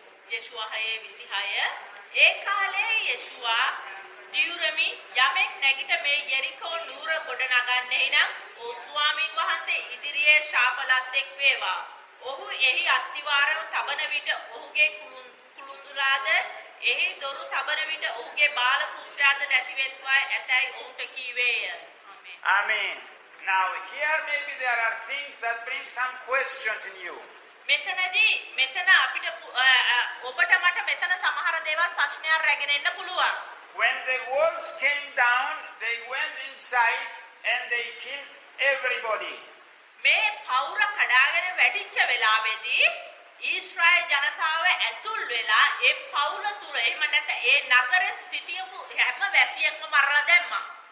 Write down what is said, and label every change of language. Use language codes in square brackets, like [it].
[si] යෙෂුවා 6:26 ඒ කාලේ යෙෂුවා දියුරමි යමෙක් නැගිට මේ යෙරිකෝ නුවර ගොඩ නගන්නේ නම් ඕ ස්වාමීන් වහන්සේ ඉදිරියේ ශාපලත් එක් වේවා. ඔහු එහි අත්තිවාරව තබන විට ඔහුගේ කුළුඳුලාද එහි දොරු තබන විට ඔහුගේ බාල පුත්‍රයාද නැතිවෙත්වා ඇතැයි ඔහුට කීවේය. [en] Amen. Now here maybe there are things that bring some questions in you. [si] මෙතන අපිට ඔබට මට මෙතන සමහර දේවල් ප්‍රශ්නයක් රැගෙන එන්න පුළුවන්. [en] When the walls came down, they went inside and they killed everybody. [si] මේ පවුර කඩාගෙන වැටිච්ච වෙලාවේදී ඊශ්‍රායෙල් ජනතාව ඇතුල් වෙලා ඒ පවුල තුර එහෙම නැත්නම් ඒ නගරේ සිටියපු හැම වැසියෙක්ම මරලා දැම්මා.